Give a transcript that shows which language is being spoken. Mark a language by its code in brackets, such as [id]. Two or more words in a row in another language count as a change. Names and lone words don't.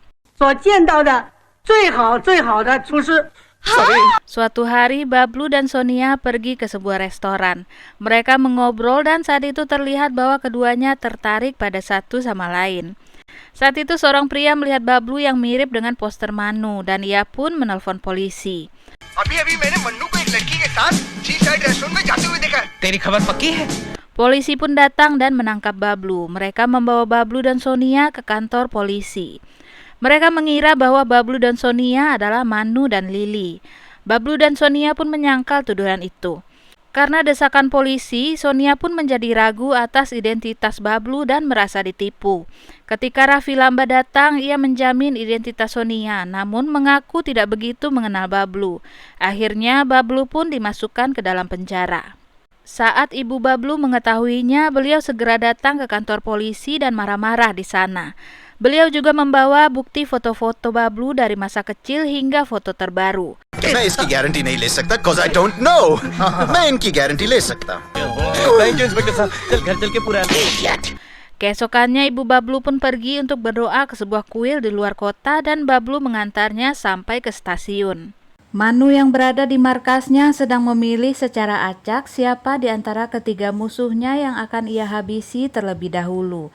[id] Suatu hari Bablu dan Sonia pergi ke sebuah restoran. Mereka mengobrol dan saat itu terlihat bahwa keduanya tertarik pada satu sama lain. Saat itu seorang pria melihat Bablu yang mirip dengan poster Manu dan ia pun menelpon polisi. [hi] तेरी खबर पक्की है? [id] Polisi pun datang dan menangkap Bablu. Mereka membawa Bablu dan Sonia ke kantor polisi. Mereka mengira bahwa Bablu dan Sonia adalah Manu dan Lili. Bablu dan Sonia pun menyangkal tuduhan itu. Karena desakan polisi, Sonia pun menjadi ragu atas identitas Bablu dan merasa ditipu. Ketika Raffi Lamba datang, ia menjamin identitas Sonia, namun mengaku tidak begitu mengenal Bablu. Akhirnya, Bablu pun dimasukkan ke dalam penjara. Saat ibu Bablu mengetahuinya, beliau segera datang ke kantor polisi dan marah-marah di sana. Beliau juga membawa bukti foto-foto Bablu dari masa kecil hingga foto terbaru. [hi] मैं इसकी गारंटी नहीं ले सकता [en] cause I don't know. [hi] मैं इनकी गारंटी ले सकता हूँ. [id] Keesokannya ibu Bablu pun pergi untuk berdoa ke sebuah kuil di luar kota dan Bablu mengantarnya sampai ke stasiun. Manu yang berada di markasnya sedang memilih secara acak siapa di antara ketiga musuhnya yang akan ia habisi terlebih dahulu.